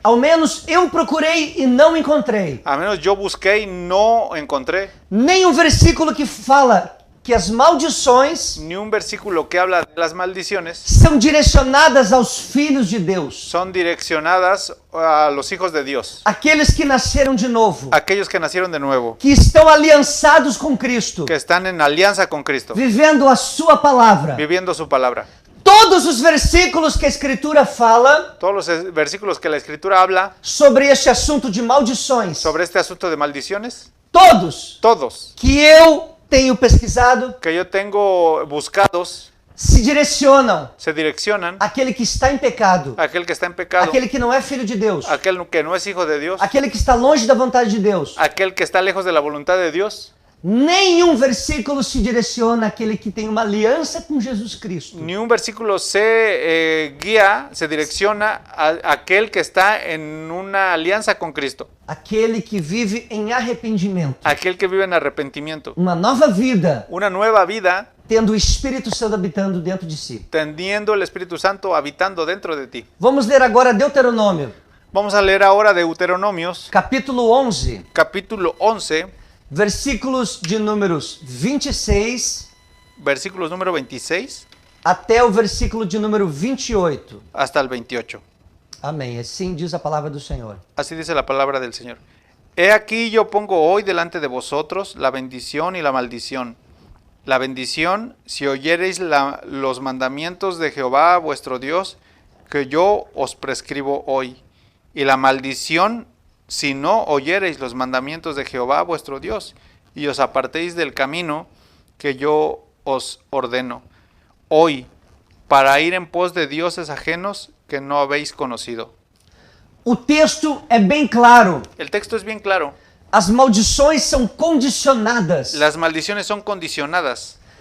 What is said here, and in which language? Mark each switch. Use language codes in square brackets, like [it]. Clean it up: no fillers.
[pt] Ao menos eu procurei e não encontrei. [es] A menos yo busqué y no encontré [pt] Nenhum versículo que fala que as maldições [es] ni un versículo que habla de las maldiciones [pt] são direcionadas aos filhos de Deus, [es] son direccionadas a los hijos de Dios, [pt] aqueles que nasceram de novo, [es] aquellos que nacieron de nuevo, [pt] que estão aliançados com Cristo, [es] que están en alianza con Cristo, [pt] vivendo a sua palavra. [es] viviendo su palabra. [pt] Todos os versículos que a Escritura fala [es] Todos los versículos que la Escritura habla [pt] sobre este assunto de maldições, [es] sobre este asunto de maldiciones, [pt] todos [es] todos [pt] que eu tenho pesquisado, [es] que yo tengo buscados, [pt] se direcionam [es] se direccionan [pt] àquele que está em pecado, [es] a aquel que está en pecado, [pt] aquele que não é filho de Deus, [es] aquel que no es hijo de Dios, [pt] aquele que está longe da vontade de Deus. [es] aquel que está lejos de la voluntad de Dios. [pt] Nenhum versículo se direciona àquele que tem uma aliança com Jesus Cristo. [es] Ni un versículo se guía, se direcciona a aquel que está en una alianza con Cristo, [pt] Aquele que vive em arrependimento. [es] aquel que vive en arrepentimiento, [pt] Uma nova vida, [es] una nueva vida, [pt] tendo o Espírito Santo habitando dentro de si. [es] teniendo el Espíritu Santo habitando dentro de ti. [pt] Vamos ler agora Deuteronômio, [es] Vamos a leer ahora Deuteronomios, [pt] capítulo 11, [es] capítulo 11, [pt] versículos de números 26 [es] versículos número 26 [pt] até o versículo de número 28. [es] hasta el 28. [pt] Amém. Assim diz a palavra do Senhor. [es] Así dice la palabra del Señor. He aquí yo pongo hoy delante de vosotros la bendición y la maldición. La bendición, si oyereis los mandamientos de Jehová vuestro Dios, que yo os prescribo hoy. Y la maldición, si no oyereis los mandamientos de Jehová vuestro Dios, y os apartéis del camino que yo os ordeno hoy, para ir en pos de dioses ajenos que no habéis conocido. [pt] O texto é bem claro. [es] El texto es bien claro. [pt] As maldições são condicionadas. [es] Las maldiciones son condicionadas.